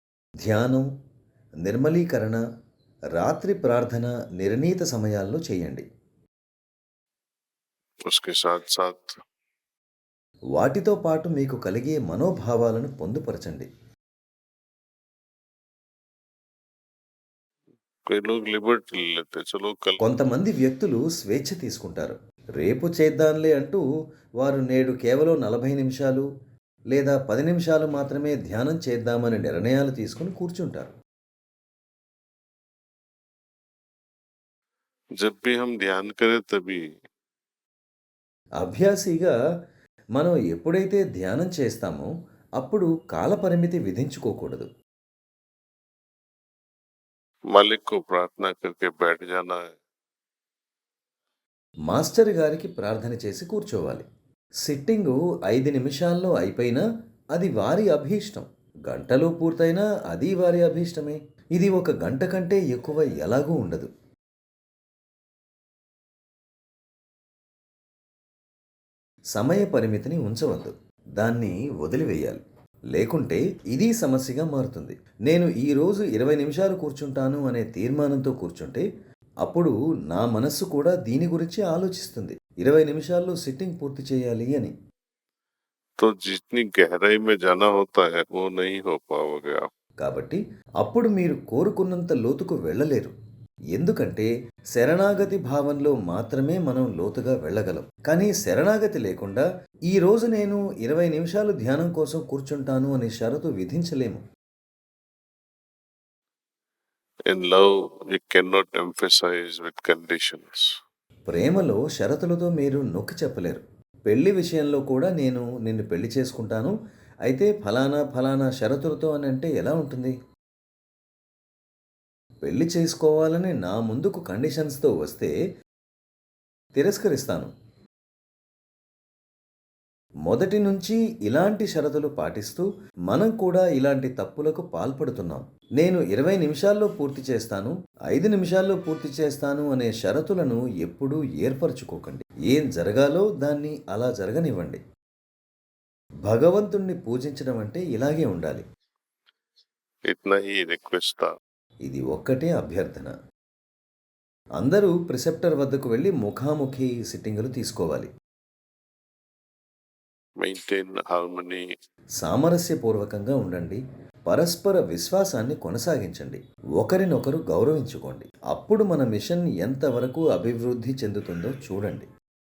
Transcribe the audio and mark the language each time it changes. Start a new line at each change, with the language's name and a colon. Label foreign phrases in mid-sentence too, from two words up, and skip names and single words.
Telugu: ధ్యానం, నిర్మలీకరణ, రాత్రి ప్రార్థన నిర్ణీత సమయాల్లో చేయండి.
Hindi: उसके साथ-साथ
Telugu: వాటితో పాటు మీకు కలిగే మనోభావాలను పొందుపరచండి.
Hindi: कई लोग लिबर्टी ले लेते हैं, चलो कल
Telugu: కొంతమంది వ్యక్తులు స్వేచ్ఛ తీసుకుంటారు. రేపు చేద్దాంలే అంటూ వారు నేడు కేవలం 40 నిమిషాలు లేదా 10 నిమిషాలు మాత్రమే ధ్యానం చేద్దామని నిర్ణయాలు తీసుకొని కూర్చుంటారు.
Hindi: जब भी हम ध्यान करें तभी
Telugu: అభ్యాసిగా మనం ఎప్పుడైతే ధ్యానం చేస్తామో అప్పుడు కాలపరిమితి విధించుకోకూడదు.
Hindi: मालिक को प्रार्थना करके बैठ जाना है।
Telugu: మాస్టర్ గారికి ప్రార్థన చేసి కూర్చోవాలి. సిట్టింగు 5 నిమిషాల్లో అయిపోయినా అది వారి అభీష్టం. గంటలో పూర్తయినా అది వారి అభీష్టమే. ఇది ఒక గంట కంటే ఎక్కువ ఎలాగూ ఉండదు. సమయ పరిమితిని ఉంచవద్దు. దాన్ని వదిలివేయాలి. లేకుంటే ఇది సమస్యగా మారుతుంది. నేను ఈరోజు 20 నిమిషాలు కూర్చుంటాను అనే తీర్మానంతో కూర్చుంటే అప్పుడు నా మనస్సు కూడా దీని గురించి ఆలోచిస్తుంది. 20 నిమిషాల్లో సిట్టింగ్ పూర్తి చేయాలి అని.
Hindi: तो जितनी गहराई में जाना होता है, वो नहीं हो पाओगे आप।
Telugu: కాబట్టి అప్పుడు మీరు కోరుకున్నంత లోతుకు వెళ్ళలేరు. ఎందుకంటే శరణాగతి భావంలో మాత్రమే మనం లోతుగా వెళ్ళగలం. కానీ శరణాగతి లేకుండా ఈరోజు నేను 20 నిమిషాలు ధ్యానం కోసం కూర్చుంటాను అనే షరతు విధించలేము.
English: In love, we cannot emphasize with conditions.
Telugu: ప్రేమలో షరతులతో మీరు నొక్కి చెప్పలేరు. పెళ్లి విషయంలో కూడా నేను నిన్ను పెళ్లి చేసుకుంటాను, అయితే ఫలానా ఫలానా షరతులతో అని అంటే ఎలా ఉంటుంది? పెళ్లి చేసుకోవాలని నా ముందుకు కండిషన్స్‌తో వస్తే తిరస్కరిస్తాను. మొదటి నుంచి ఇలాంటి షరతులు పాటిస్తూ మనం కూడా ఇలాంటి తప్పులకు పాల్పడుతున్నాం. నేను 20 నిమిషాల్లో పూర్తి చేస్తాను, 5 నిమిషాల్లో పూర్తి చేస్తాను అనే షరతులను ఎప్పుడూ ఏర్పరచుకోకండి. ఏం జరగాలో దాన్ని అలా జరగనివ్వండి. భగవంతుణ్ణి పూజించడం అంటే ఇలాగే ఉండాలి.
Hindi: इतना ही रिक्वेस्ट था।
Telugu: ఇది ఒక్కటే అభ్యర్థన. అందరూ ప్రిసెప్టర్ వద్దకు వెళ్లి ముఖాముఖి సిట్టింగులు తీసుకోవాలి.
English: Maintain harmony.
Telugu: సామరస్యపూర్వకంగా ఉండండి. పరస్పర విశ్వాసాన్ని కొనసాగించండి. ఒకరినొకరు గౌరవించుకోండి. అప్పుడు మన మిషన్ ఎంతవరకు అభివృద్ధి చెందుతుందో చూడండి.